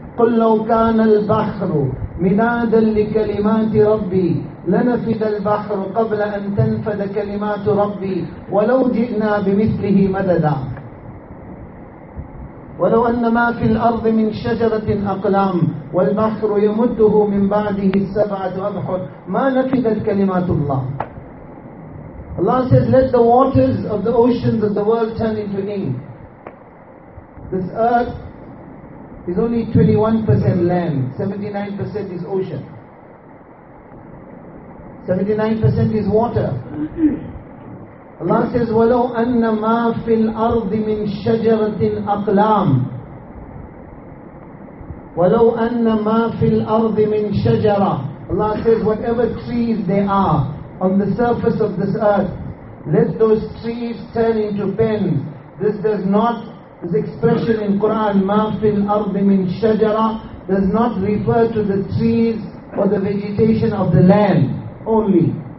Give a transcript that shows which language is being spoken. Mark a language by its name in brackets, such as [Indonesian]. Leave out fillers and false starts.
[Arabic] قُلْ لَوْ كَانَ الْبَحْرُ مِنَادًا لِكَلِمَاتِ رَبِّي لَنَفِدَ الْبَحْرُ قَبْلَ أَن تَنْفَدَ كَلِمَاتُ رَبِّي وَلَوْ جِئْنَا بِمِثْلِهِ مَدَدًا وَلَوْ أَنَّ مَا فِي الْأَرْضِ مِنْ شَجَرَةٍ أَقْلَامٍ وَالْبَحْرُ يَمُدُّهُ مِنْ بَعْدِهِ السَّبْعَةُ أَبْحُرٍ مَا نَفِدَتْ كَلِمَاتُ اللَّهِ. [English] Allah says, let the waters of the oceans of the world turn into ink. This earth is only 21% land, 79% is ocean. 79% is water. Allah says, [Arabic] وَلَوْ أَنَّ مَا فِي الْأَرْضِ مِنْ شَجَرَةٍ أَقْلَامٍ وَلَوْ أَنَّ مَا فِي الْأَرْضِ مِنْ شَجَرَةٍ. [English] Allah says, whatever trees there are on the surface of this earth, let those trees turn into pens. This does not, this expression in Quran, [Arabic] مَا فِي الْأَرْضِ مِنْ شَجَرَةٍ, [English] does not refer to the trees or the vegetation of the land only.